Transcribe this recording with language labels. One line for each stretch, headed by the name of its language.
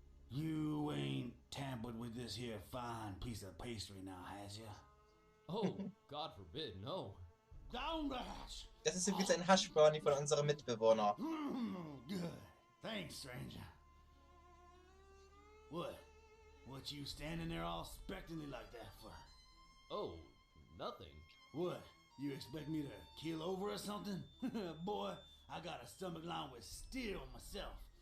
English: You ain't tampered with this here fine piece of pastry now, has ya? Oh, God forbid, no. Down the hatch.
German: Das ist übrigens ein Haschbrownie von unserem Mitbewohner.
English: Good. Thanks, stranger. What? What you standing there all expectantly like that for? Oh, nothing. What? You expect me to keel over or something? Boy, I got a stomach lined with steel myself.